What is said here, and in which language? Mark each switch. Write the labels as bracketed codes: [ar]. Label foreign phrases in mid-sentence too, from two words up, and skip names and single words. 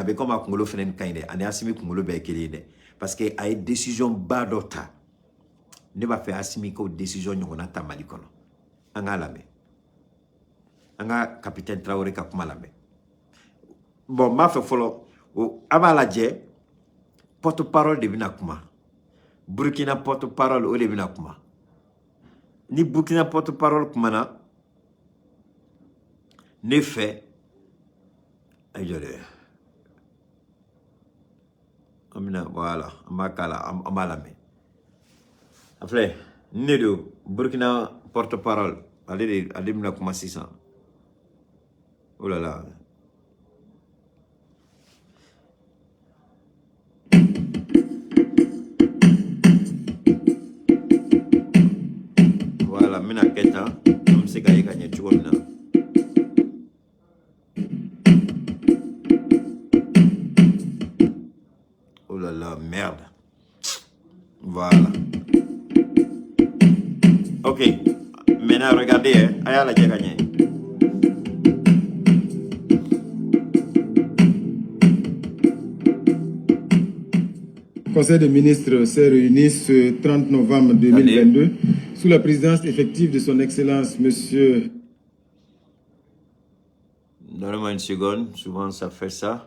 [bm] bɛ comme a kunkolo fɛnɛ ka ɲi dɛ ani Assimi kunkolo bɛɛ ye kelen ye dɛ [fr] parce que [bm] a ye décision ba dɔ ta ne b'a fɛ Assimi k'o décision ɲɔgɔnna ta Mali kɔnɔ an k'a lamɛn an ka capitaine Traoré ka kuma lamɛn bon n b'a fɛ fɔlɔ a b'a lajɛ porte-parole de bɛna kuma Burkina porte-parole o de bɛna kuma ni Burkina porte-parole kumana ne fɛ ayi jɔ dɛ an bɛna voilà an b'a k'a la an b'a lamɛn a filɛ ne don Burkina porte-parole ale bɛna kuma sisan [fr] oh là là [bm] voilà mina kɛ tan an bɛ se ka ye ka ɲɛ cogo min na [fr] oh là là merde voilà ok maintenant regardez [bm] a y'a lajɛ ka ɲɛ [fr] Le Conseil des ministres s'est réuni ce 30 novembre 2022 sous la présidence effective de son Excellence, Monsieur... Donnez-moi une seconde, souvent ça fait ça.